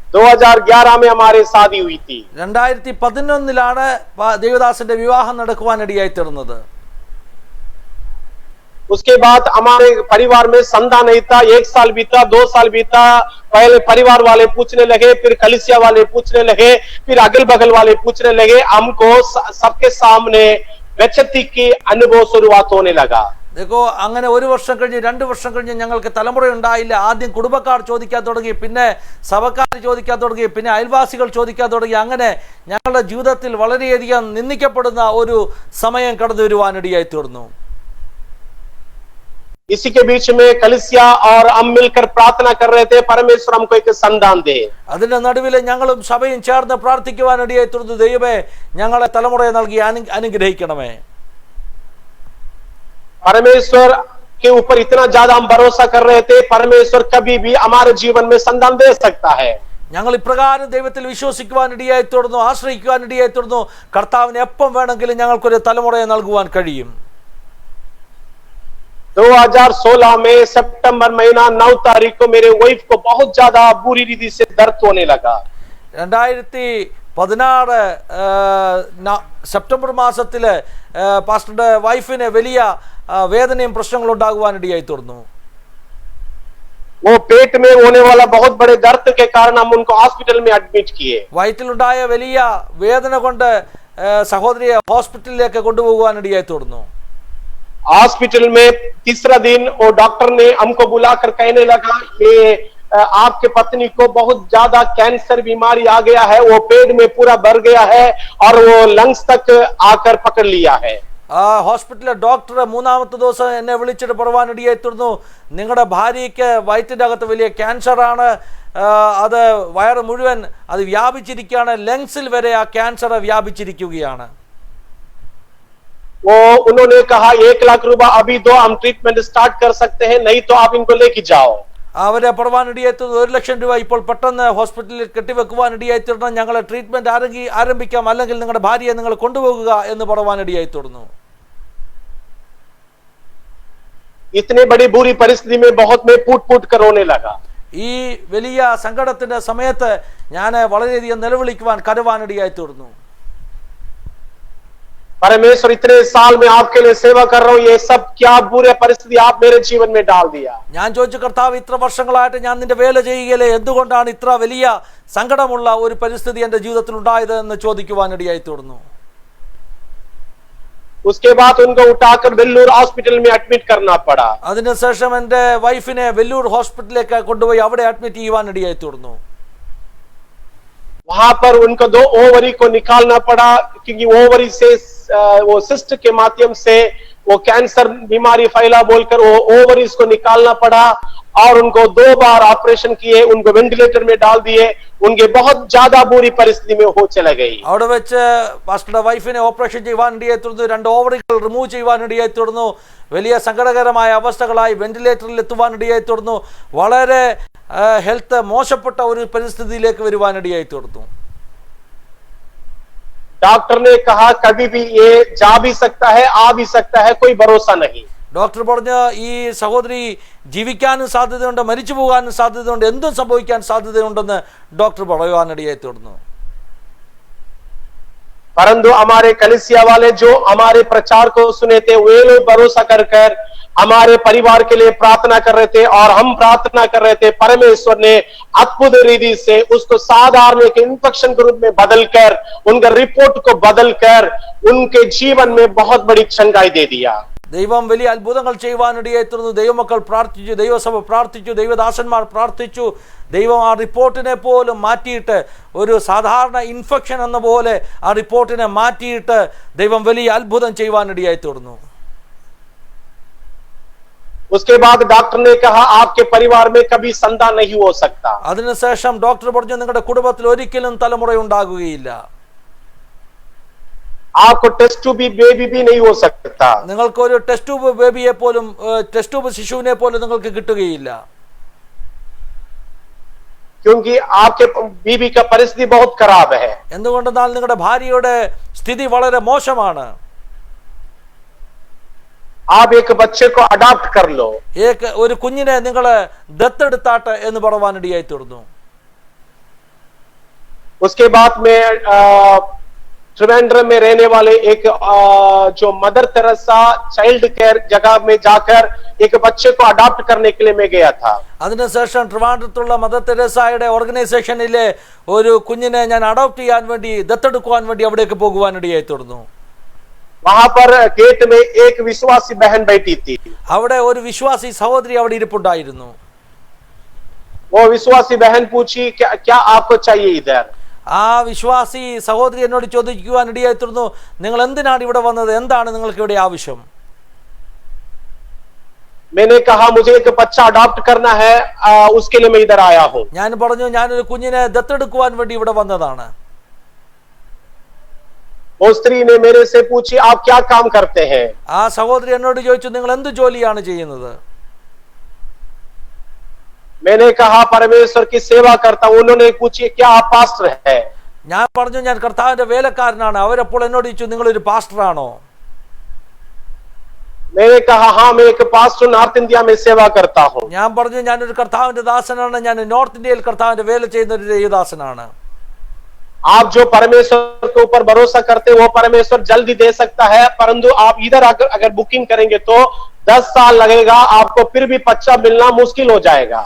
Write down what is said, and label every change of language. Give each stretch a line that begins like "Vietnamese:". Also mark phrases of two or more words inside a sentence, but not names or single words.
Hindi: 2011 में हमारे शादी हुई थी।
Malayalam: 2011 ദേവദാസന്റെ വിവാഹം നടക്കുവാനിടയായി തീർന്നത്.
Hindi: उसके बाद हमारे परिवार में संतान नहीं था। 1 साल बीता, 2 साल बीता, पहले परिवार वाले पूछने लगे, फिर कलीसिया वाले पूछने लगे, फिर अगल बगल वाले पूछने लगे। हमको सबके सामने बेइज्जती की अनुभव शुरुआत होने लगा।
Malayalam: देखो അങ്ങനെ ഒരു വർഷം കഴിഞ്ഞ് 2 വർഷം കഴിഞ്ഞ് ഞങ്ങൾക്ക് തലമുറ ഉണ്ടായില്ല. ആദ്യം കുടുംബക്കാർ ചോദിക്കാൻ തുടങ്ങി, പിന്നെ സഭക്കാർ ചോദിക്കാൻ തുടങ്ങി, പിന്നെ അയൽവാസികൾ ചോദിക്കാൻ തുടങ്ങി. അങ്ങനെ ഞങ്ങളുടെ ജീവിതത്തിൽ വളരെയധികം നിന്ദിക്കപ്പെടുന്ന ഒരു സമയം കടന്നു വരുവാനിടയായി തീർന്നു.
Hindi: इसी के बीच में कलीसिया और हम मिलकर प्रार्थना कर रहे थे, परमेश्वर हमको एक संतान दे।
Malayalam: അതിന്റെ നടുവിൽ ഞങ്ങളും സഭയും ചേർന്ന് പ്രാർത്ഥിക്കുവാനിടയായി തീർന്നു. ദൈവമേ, ഞങ്ങളെ തലമുറയെ നൽകി അനുഗ്രഹിക്കണമേ.
Hindi: परमेश्वर के ऊपर इतना ज्यादा हम भरोसा कर रहे थे, परमेश्वर कभी भी हमारे जीवन में संतान दे सकता है।
Malayalam: ഞങ്ങൾ ഇപ്രകാരം ദൈവത്തിൽ വിശ്വസിക്കുവാനിടയായി തീർന്നു, ആശ്രയിക്കുവാനിടയായി തീർന്നു. കർത്താവിന് എപ്പം വേണമെങ്കിലും ഞങ്ങൾക്കൊരു തലമുറയെ നൽകുവാൻ കഴിയും.
Hindi: 2016 में सितंबर महीना 9 तारीख को मेरे वाइफ को बहुत ज्यादा बुरी रीति से दर्द होने लगा।
Malayalam: 2016 സെപ്റ്റംബർ മാസത്തില് പാസ്റ്ററുടെ വൈഫിന് വലിയ വേദനയും പ്രശ്നങ്ങളും ഉണ്ടാകുവാനിടയായി തീർന്നു.
Hindi: वो पेट में होने वाला बहुत बड़े दर्द के कारण हम उनको हॉस्पिटल में एडमिट किए।
Malayalam: വയറ്റിലുണ്ടായ വലിയ വേദന കൊണ്ട് സഹോദരിയെ ഹോസ്പിറ്റലിലേക്ക് കൊണ്ടുപോകുവാനിടയായി തീർന്നു.
Hindi: हॉस्पिटल में तीसरा दिन वो डॉक्टर ने हमको बुलाकर कहने लगा, ये आपके पत्नी को बहुत ज्यादा कैंसर बीमारी आ गया है, वो पेट में पूरा भर गया है और वो लंग्स तक आकर पकड़ लिया है।
Malayalam: ഹോസ്പിറ്റലിലെ ഡോക്ടർ മൂന്നാമത്തെ ദിവസം എന്നെ വിളിച്ചിട്ട് പറയുവാനിടയായി തീർന്നു, നിങ്ങളുടെ ഭാര്യയ്ക്ക് വയറ്റിന്റെ അകത്ത് വലിയ ക്യാൻസർ ആണ്, അത് വയറ് മുഴുവൻ അത് വ്യാപിച്ചിരിക്കുകയാണ്, ലങ്സിൽ വരെ ആ ക്യാൻസർ വ്യാപിച്ചിരിക്കുകയാണ്.
Hindi: वो उन्होंने कहा 1 लाख रुपए अभी दो, हम
English: treatment start
Hindi: कर सकते हैं, नहीं तो आप इनको लेके जाओ।
Malayalam: അവരെ പറയുവാനിടയായി തീർന്നു, 1 ലക്ഷം രൂപ ഇപ്പോൾ പെട്ടെന്ന് ഹോസ്പിറ്റലിൽ കെട്ടിവെക്കുവാനിടയായി തീർന്നു, ഞങ്ങളെ ട്രീറ്റ്മെന്റ് ആരംഭിക്കാം, അല്ലെങ്കിൽ നിങ്ങളുടെ ഭാര്യയെ നിങ്ങൾ കൊണ്ടുപോകുക എന്ന് പറയുവാനിടയായി തീർന്നു.
Hindi: इतनी बड़ी बुरी परिस्थिति में बहुत में फूट फूट कर रोने लगा।
Malayalam: ഈ വലിയ സങ്കടത്തിന്റെ സമയത്ത് ഞാൻ വളരെയധികം നിലവിളിക്കുവാൻ കരവാനിടയായി തീർന്നു.
Hindi: परमेश्वर इतने साल में आपके लिए सेवा कर रहा हूं, ये सब क्या बुरे परिस्थिति आप मेरे जीवन में डाल दिया।
Malayalam: ഞാൻ ചോദിച്ചു, കർത്താവ്, ഇത്ര വർഷങ്ങളായിട്ട് ഞാൻ നിന്റെ വേല ചെയ്യുകയില്ലേ, എന്തുകൊണ്ടാണ് ഇത്ര വലിയ സങ്കടമുള്ള ഒരു പരിസ്ഥിതി എന്റെ ജീവിതത്തിൽ ഉണ്ടായത് എന്ന് ചോദിക്കുവാനിടയായി തീർന്നു.
Hindi: उसके बाद उनको उठाकर वेल्लूर हॉस्पिटल में एडमिट करना पड़ा।
Malayalam: അതിനുശേഷം എന്റെ വൈഫിനെ വെല്ലൂർ ഹോസ്പിറ്റലിലേക്ക് കൊണ്ടുപോയി അവിടെ അഡ്മിറ്റ് ചെയ്യുവാനിടയായി തീർന്നു.
Hindi: वहां पर उनको 2 ओवरी को निकालना पड़ा, क्योंकि ओवरी से वो सिस्ट के माध्यम से वो कैंसर बीमारी फैला बोलकर वो ओवरीज को निकालना पड़ा और उनको 2 बार ऑपरेशन किए, उनको वेंटिलेटर में डाल दिए। उनके बहुत ज्यादा बुरी परिस्थिति में हो चला गई।
Malayalam: അവിടെ വെച്ച് പാസ്റ്ററുടെ വൈഫിനെ ഓപ്പറേഷൻ ചെയ്യുവാനിടയായി തീർന്നു, 2
English: ovaries remove
Malayalam: ചെയ്യുവാനിടയായി തീർന്നു. വലിയ സങ്കടകരമായ അവസ്ഥകളായി വെന്റിലേറ്ററിൽ എത്തുവാനിടയായി തീർന്നു. വളരെ ഹെൽത്ത് മോശപ്പെട്ട ഒരു പരിസ്ഥിതിയിലേക്ക് വരുവാനിടയായി തീർന്നു.
Hindi: डॉक्टर ने कहा कभी भी ये जा भी सकता है, आ भी सकता है, कोई भरोसा नहीं।
Malayalam: ഡോക്ടർ പറഞ്ഞു, ഈ സഹോദരി ജീവിക്കാനും സാധ്യതയുണ്ട്, മരിച്ചു പോകാനും സാധ്യതയുണ്ട്, എന്തും സംഭവിക്കാൻ സാധ്യതയുണ്ടെന്ന് ഡോക്ടർ പറയുവാനിടയായി തീർന്നു.
Hindi: परंतु हमारे कलीसिया वाले जो हमारे प्रचार को सुने थे, वे लोग भरोसा कर हमारे परिवार के लिए प्रार्थना कर रहे थे और हम प्रार्थना कर रहे थे। परमेश्वर ने अद्भुत रीति से उसको साधारण एक इंफेक्शन के रूप में बदलकर, उनका रिपोर्ट को बदलकर उनके जीवन में बहुत बड़ी चंगाई दे दिया।
Malayalam: ദൈവം വലിയ അത്ഭുതങ്ങൾ ചെയ്യുവാനിടയായി തീർന്നു. ദൈവമക്കൾ പ്രാർത്ഥിച്ചു, ദൈവസഭ പ്രാർത്ഥിച്ചു, ദൈവദാസന്മാർ പ്രാർത്ഥിച്ചു. ദൈവം ആ റിപ്പോർട്ടിനെ പോലും മാറ്റിയിട്ട്, ഒരു സാധാരണ ഇൻഫെക്ഷൻ എന്ന പോലെ ആ റിപ്പോർട്ടിനെ മാറ്റിയിട്ട് ദൈവം വലിയ അത്ഭുതം ചെയ്യുവാനിടയായി തീർന്നു.
Hindi: उसके बाद डॉक्टर ने कहा आपके परिवार में कभी संतान नहीं हो सकता।
Malayalam: അതിനുശേഷം ഡോക്ടർ പറഞ്ഞു, നിങ്ങളുടെ കുടുംബത്തിൽ ഒരിക്കലും തലമുറ ഉണ്ടാകുകയില്ല,
Hindi: आपको
English: test tube baby
Hindi: भी नहीं हो सकता,
Malayalam: നിങ്ങൾക്ക് ഒരു
English: test tube baby
Malayalam: പോലും,
English: test tube
Malayalam: ശിശുവിനെ പോലും നിങ്ങൾക്ക് കിട്ടുകയില്ല.
Hindi: क्योंकि आपके बीबी का परिस्थिति बहुत खराब है।
Malayalam: എന്തുകൊണ്ടെന്നാൽ നിങ്ങളുടെ ഭാര്യയുടെ സ്ഥിതി വളരെ മോശമാണ്.
Hindi: आप एक बच्चे को अडॉप्ट कर लो,
Malayalam: ഒരു കുഞ്ഞിനെ നിങ്ങൾ ദത്തെടുത്താട്ടെ എന്ന് പറയുവാനിടയായി തീർന്നു.
Hindi: उसके बाद में त्रिवेंद्रम में रहने वाले एक जो मदर तेरेसा
English: child care
Hindi: जगह में जाकर एक बच्चे को अडॉप्ट करने के लिए मैं गया था।
Malayalam: അതിനുശേഷം ട്രിവാൻഡ്രത്തുള്ള മദർ തെരേസയുടെ ഓർഗനൈസേഷനിലെ ഒരു കുഞ്ഞിനെ ഞാൻ അഡോപ്റ്റ് ചെയ്യാൻ വേണ്ടി ദത്തെടുക്കുവാൻ വേണ്ടി അവിടേക്ക് പോകുവാനിടയായി തീർന്നു।
Hindi: वहां पर गेट में एक विश्वासी बहन बैठी थी।
Malayalam: അവിടെ ഒരു വിശ്വാസി സഹോദരി അവിടെ ഇരിപ്പുണ്ടായിരുന്നു।
Hindi: वो विश्वासी बहन पूछी क्या आपको चाहिए इधर?
Malayalam: ആ വിശ്വാസി സഹോദരി എന്നോട് ചോദിക്കുവാനിടയായി തീർന്നു, നിങ്ങൾ എന്തിനാണ് ഇവിടെ വന്നത്, എന്താണ് നിങ്ങൾക്ക് ഇവിടെ ആവശ്യം?
Hindi: मैंने कहा मुझे एक बच्चा अडॉप्ट करना है, उसके लिए मैं इधर आया हूं।
Malayalam: ഞാൻ പറഞ്ഞു ഞാനൊരു കുഞ്ഞിനെ ദത്തെടുക്കുവാൻ വേണ്ടി ഇവിടെ വന്നതാണ്।
Hindi: वो स्त्री ने मेरे से पूछी आप क्या काम करते हैं?
Malayalam: ആ സഹോദരി എന്നോട് ചോദിച്ചു നിങ്ങൾ എന്ത് ജോലിയാണ് ചെയ്യുന്നത്?
Hindi: मैंने कहा परमेश्वर की सेवा करता हूं। उन्होंने पूछी क्या आप पास्टर है?
Malayalam: ഞാൻ പറഞ്ഞു ഞാൻ കർത്താവിന്റെ വേലക്കാരനാണ്। അവരപ്പോൾ എന്നോട് ചോദിച്ചു നിങ്ങൾ ഒരു പാസ്റ്റർ ആണോ?
Hindi: मैंने कहा हाँ मैं एक पास्टर नॉर्थ इंडिया में सेवा करता हूं।
Malayalam: ഞാൻ പറഞ്ഞു ഞാനൊരു കർത്താവിന്റെ ദാസനാണ്, ഞാൻ നോർത്ത് ഇന്ത്യയിൽ കർത്താവിന്റെ വേല ചെയ്യുന്ന ഒരു ദൈവദാസനാണ്।
Hindi: आप जो परमेश्वर के ऊपर भरोसा करते वो परमेश्वर जल्दी दे सकता है, परंतु आप इधर अगर बुकिंग करेंगे तो 10 साल लगेगा, आपको फिर भी बच्चा मिलना मुश्किल हो जाएगा।